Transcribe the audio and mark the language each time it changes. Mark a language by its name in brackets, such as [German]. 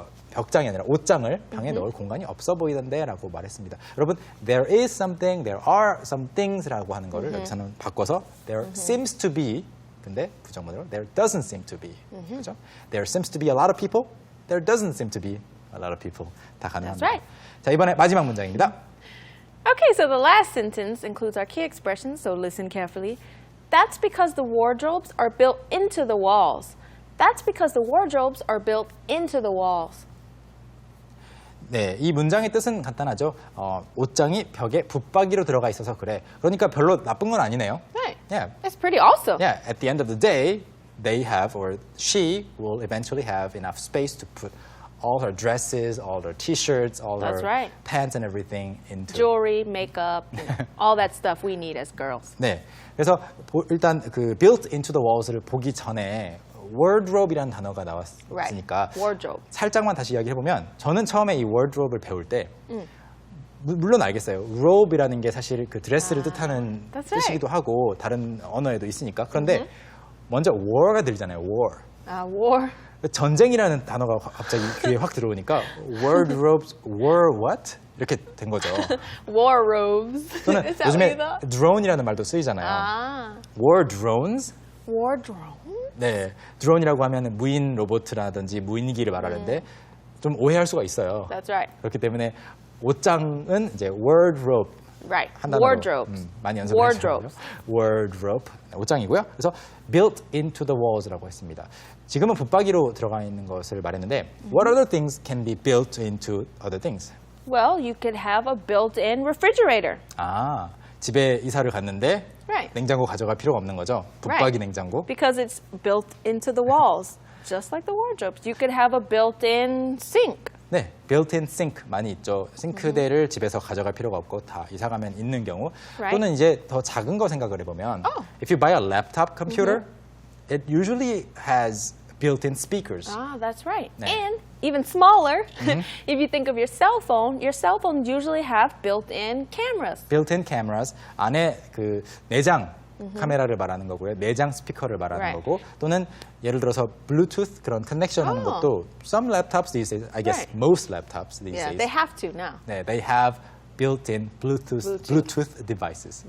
[Korean] 벽장이 아니라 옷장을 방에 넣을 공간이 없어 보이던데라고 말했습니다. [English] 여러분, there is something, there are some things라고 하는 거를 여기서는 바꿔서 there seems to be, [Korean] 근데 부정문으로 [English] there doesn't seem to be, 그죠? There seems to be a lot of people, there doesn't seem to be a lot of people. [Korean] 다 가능합니다. [English] That's right. [Korean] 자, 이번에 마지막 문장입니다. [English] Okay, so the last sentence includes our key expressions, so listen carefully. That's because the wardrobes are built into the walls. That's because the wardrobes are built into the walls. [Korean] 네, 이 문장의 뜻은 간단하죠. 옷장이 벽에 붙박이로 들어가 있어서 그래. 그러니까 별로 나쁜 건 아니네요. [English] Right. Yeah. That's pretty awesome. Yeah, at the end of the day, they have, or she will eventually have enough space to put all her dresses, all her t-shirts, all That's her right. pants and everything into. Jewelry, makeup, you know, all that stuff we need as girls. [Korean] 네, 그래서 일단 그 built into the walls를 보기 전에 wardrobe이라는 단어가 나왔으니까 [English] Wardrobe. [Korean] 살짝만 다시 이야기해 보면 저는 처음에 이 wardrobe를 배울 때 물론 알겠어요. robe이라는 게 사실 그 드레스를 뜻하는 [English] That's right. [Korean] 뜻이기도 하고 다른 언어에도 있으니까 그런데 먼저 war가 들리잖아요. [English] war. War. [Korean] 전쟁이라는 단어가 갑자기 귀에 확 들어오니까 wardrobes, war what? 이렇게 된 거죠. [English] War robes. [Korean] 또는 [English] Is that what [Korean] 요즘에 [English] you thought? [Korean] drone이라는 말도 쓰이잖아요. Ah. [English] war drones? War drone? [Korean] 네, 드론이라고 하면 무인 로봇이라든지 무인기를 말하는데 좀 오해할 수가 있어요. [English] That's right. [Korean] 그렇기 때문에 옷장은 이제 wardrobe [English] Right. [Korean] 한 단어로 [English] Wardrobes. [Korean] 많이 연습을 [English] Wardrobes. [Korean] 해주셔요. wardrobe 옷장이고요. [English] 그래서 built into the walls라고 했습니다. [Korean] 지금은 붙박이로 들어가 있는 것을 말했는데 [English] what other things can be built into other things? Well, you could have a built-in refrigerator. [Korean] 집에 이사를 갔는데 [English] Right. [Korean] 냉장고 가져갈 필요가 없는 거죠. 붙박이 [English] Right. [Korean] 냉장고. [English] Because it's built into the walls, just like the wardrobes. You could have a built-in sink. [Korean] 네, built-in sink 많이 있죠. 싱크대를 집에서 가져갈 필요가 없고 다 이사 가면 있는 경우 [English] Right. [Korean] 또는 이제 더 작은 거 생각을 해보면 [English] if you buy a laptop computer, it usually has built-in speakers. Ah, that's right. [Korean] 네. [English] And even smaller, if you think of your cell phones usually have built-in cameras. built-in cameras [Korean] 안에 그 내장 카메라를 말하는 거고요. 내장 스피커를 말하는 [English] Right. [Korean] 거고 또는 예를 들어서 블루투스 그런 커넥션 하는 것도 [English] some laptops these days, I guess Right. most laptops these Yeah, days. they have to now. 네, they have built-in Bluetooth devices.